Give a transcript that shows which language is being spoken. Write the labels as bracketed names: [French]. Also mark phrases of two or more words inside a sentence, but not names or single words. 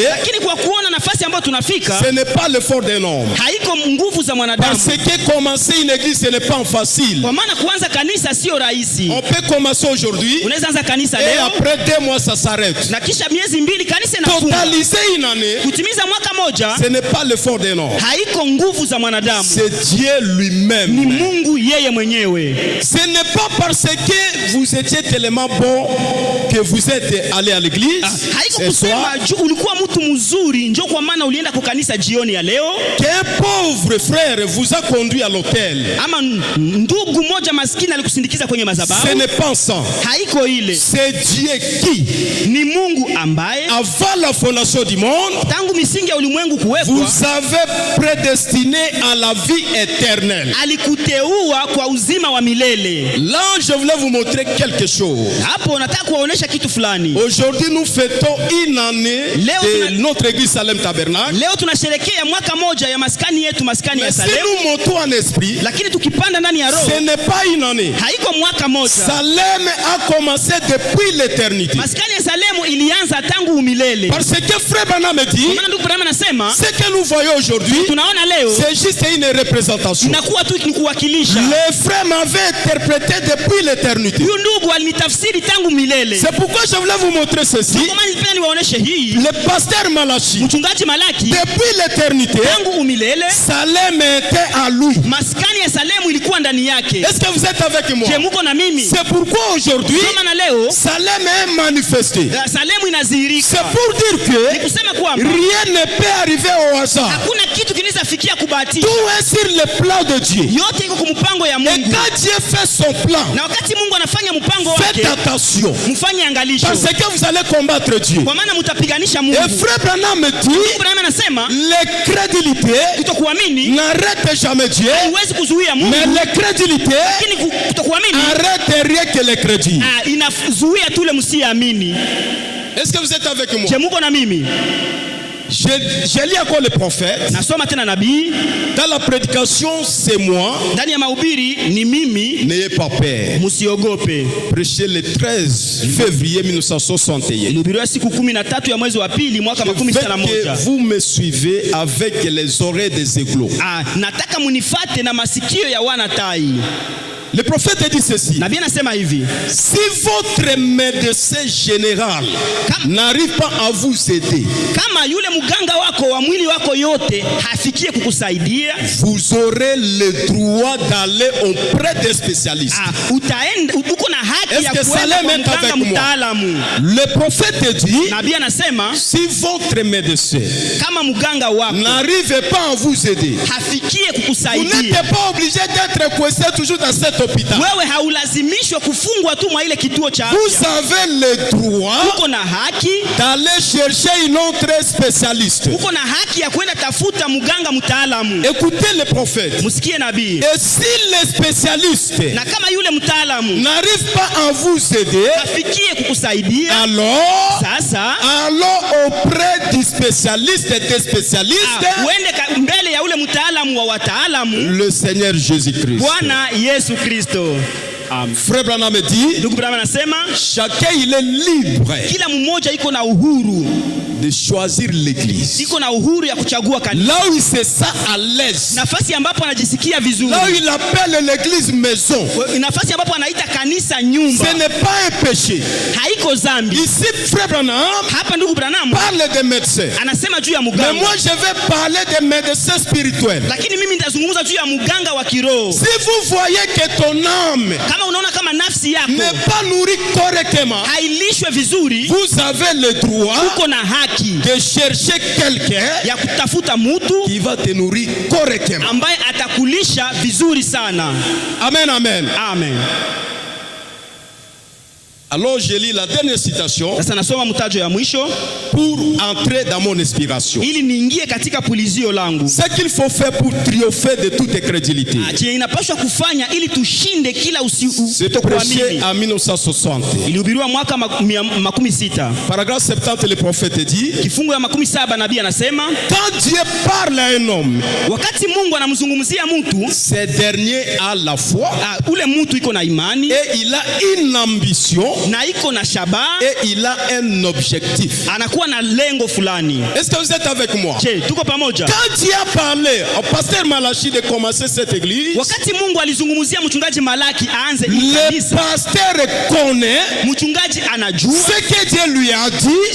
[Swahili] Lakini kwa kuona nafasi ambayo tunafika, [French] ce n'est pas l'effort d'un homme. [Swahili] haiko nguvu za mwanadamu, [French] Parce que commencer une église, ce n'est pas facile. [Swahili] kwa maana kuanza kanisa sio rahisi. [French] On peut commencer aujourd'hui [Swahili] Unaweza anza kanisa [French] et [Swahili] leo [French] après 2 mois, ça s'arrête. [Swahili] na kisha miezi 2 kanisa inafunga. [French] Totaliser une année, [Swahili] Kutimiza mwaka moja [French] ce n'est pas l'effort d'un homme. [Swahili] haiko nguvu za mwanadamu, [French] C'est Dieu [Swahili] ni [French] lui-même. [Swahili] Mungu yeye mwenyewe. [French] Ce n'est pas parce que vous étiez tellement bon que vous êtes allé à l'église [Swahili] Haiko [French] ce soir, [Swahili] kusema juu ulikuwa mtu mzuri njo kwa maana ulienda kwa kanisa jioni ya leo, [French] qu'un pauvre frère vous a conduit à l'hôtel. [Swahili] ama ndugu moja maskini alikusindikiza kwenye [French] Ce [Swahili] madhabahu. [French] n'est pas ça. [Swahili] Haiko ile, [French] C'est Dieu qui, [Swahili] ni Mungu ambaye [French] avant la fondation du monde, [Swahili] tangu misingi ya ulimwengu kuwekwa [French] vous avez prédestiné à la vie éternelle. [Swahili] alikuteua kwa uzima wa milele. [French] Là, je voulais vous montrer quelque chose. [Swahili] Hapo nataka kuwaonesha kitu fulani. [French] Aujourd'hui, nous fêtons une année de notre église Salem Tabernacle. [Swahili] Leo tunasherekea mwaka moja ya maskani yetu, maskani ya [French] Mais si Salem, nous montons en esprit, [Swahili] lakini tukipanda ndani ya roho [French] ce n'est pas une année. [Swahili] haiko mwaka moja. [French] Salem a commencé depuis l'éternité. [Swahili] Maskani ya Salemu ilianza tangu umilele. [French] Parce que Frère Branham me dit, [Swahili] Kwa maana ndugu Branham anasema [French] ce que nous voyons aujourd'hui, [Swahili] tunaona leo [French] c'est juste une représentation. [Swahili] inakuwa tu ni kuwakilisha. [French] Les frères m'avaient interprété depuis l'éternité. [Swahili] Huyu ndugu alinitafsiri tangu milele. [French] C'est pourquoi je voulais vous montrer ceci. [Swahili] Kwa maana nilipenda niwaoneshe hii. [French] Le pasteur Malachi, [Swahili] Mchungaji Malaki [French] depuis l'éternité, [Swahili] tangu umilele [French] Salem était à lui. [Swahili] maskani ya Salemu ilikuwa ndani yake. [French] Est-ce que vous êtes avec moi? [Swahili] Je, muko na mimi? [French] C'est pourquoi aujourd'hui, [Swahili] Kama na leo [French] Salem est manifesté. [Swahili] Salemu inadhihirika. [French] C'est pour dire que [Swahili] Kusema kwamba [French] rien ne peut arriver au hasard. [Swahili] hakuna kitu kinaweza fikia kubahatisha. [French] Tout est sur le plan de Dieu. [Swahili] Yote iko kwa mpango ya [French] Et [Swahili] Mungu. [French] quand Dieu fait son plan, [Swahili] Na wakati Mungu anafanya mpango wake, [French] faites attention. [Swahili] mfanye angalisho. [French] Parce que vous allez combattre Dieu. [Swahili] Kwa maana mtapiganisha Mungu. [French] Et Frère Branham me dit, [Swahili] Branham anasema [French] l'incrédulité [Swahili] kutokuamini [French] n'arrête jamais Dieu, [Swahili] haiwezi kuzuia Mungu, [French] mais l'incrédulité [Swahili] lakini kutokuamini [French] arrête rien que les crédits. [Swahili] inazuia tule msiamini. [French] Est-ce que vous êtes avec moi? [Swahili] Je, muko na mimi? [French] Je lis encore le prophète. [Swahili] Nasoma tena nabii. [French] Dans la prédication, c'est moi. [Swahili] Ndani ya mahubiri ni mimi. [French] N'ayez pas peur. [Swahili] Musiogope. [French] Prêché le 13 février 1961. [Swahili] Ilihubiriwa siku 13 ya mwezi wa pili mwaka 1961. [French] Que vous me suivez avec les oreilles des éclos. [Swahili] Nataka munifate na masikio ya wana tai. [French] Le prophète dit ceci. [Swahili] Nabii anasema hivi. [French] Si votre médecin général n'arrive pas à vous aider, [Swahili] kama yule muganga wako wa mwili wako yote hafikie kukusaidia, [French] vous aurez le droit d'aller auprès des spécialistes. [Swahili] Utaenda, uko na haki ya kwenda kwa mganga mtaalamu. [French] Le prophète dit, [Swahili] nabii anasema, [French] si votre médecin [Swahili] kama muganga wako [French] n'arrive pas à vous aider, [Swahili] hafikie kukusaidia, [French] vous n'êtes pas obligé d'être coincé toujours dans cet hôpital. [Swahili] Wewe haulazimishwa kufungwa tu mwa ile kituo cha afya. [French] Vous avez le droit [Swahili] uko na haki [French] d'aller chercher une autre spécialiste. [Swahili] Uko na haki ya kwenda tafuta muganga mtaalamu. [French] Écoutez le prophète. [Swahili] Musikie nabii. [French] Et si les spécialistes [Swahili] na kama yule mtaalamu [French] n'arrive pas à vous aider, [Swahili] hafikie kukusaidia, [French] alors [Swahili] sasa [French] allons auprès du spécialiste des spécialistes. [Swahili] Uende mbele ya ule mtaalamu wa wataalamu, [French] le Seigneur Jésus-Christ. [Swahili] Bwana Yesu Kristo. [French] Frère Branham dit, [Swahili] ndugu Branham anasema, [French] chacun il est libre. [Swahili] Kila mmoja iko na uhuru [French] de choisir l'église. [Swahili] Iko na uhuru ya kuchagua kanisa. [French] Là où il se sent à l'aise. [Swahili] Nafasi ambapo anajisikia vizuri. [French] Là où il appelle l'église maison. [Swahili] Nafasi ambapo anaita kanisa nyumba. [French] Ce n'est pas un péché. [Swahili] Haiko zambi. [French] Ici Frère Branham [Swahili] hapa ndugu Branham [French] parle des médecins. [Swahili] Anasema juu ya muganga. [French] Mais moi je vais parler des médecins spirituels. [Swahili] Lakini mimi nitazungumza juu ya muganga wa kiroho. [French] Si vous voyez que ton âme [Swahili] kama unaona kama nafsi yako [French] n'est pas nourrie correctement, [Swahili] hailishwe vizuri, [French] vous avez le droit [Swahili] uko na haki [French] de chercher quelqu'un [Swahili] ya kutafuta mtu [French] qui va te nourrir correctement, [Swahili] ambaye atakulisha vizuri sana. [French] Amen, amen. [Swahili] Amen. [French] Alors je lis la dernière citation. [Swahili] Sasa nasoma mtajo ya mwisho [French] pour entrer dans mon inspiration. [Swahili] Ili niingie katika pulizio langu. [French] Ce qu'il faut faire pour triompher de toute incrédulité. [Swahili] Inapaswa kufanya ili tushinde kila [French] c'est prêché en 1960. [Swahili] Ilihubiriwa mwaka 60. [French] Paragraphe 70 le prophète dit. [Swahili] Kifungu ya 70 nabii anasema, [French] quand Dieu parle à un homme, [Swahili] wakati Mungu anamzungumzia mtu, [French] ce dernier a la foi. [Swahili] Ule mtu iko na imani [French] et il a une ambition. [Swahili] Na iko na shabaha [French] et il a un objectif. [Swahili] Anakuwa na lengo fulani. [French] Est-ce que vous êtes avec moi? [Swahili] Je, tuko pamoja. [French] Quand Dieu a parlé au pasteur Malachi de commencer cette église, [Swahili] wakati Mungu alizungumzia mchungaji Malaki aanze [French] le pasteur connaît, [Swahili] mchungaji anajua [French] ce que Dieu lui a dit,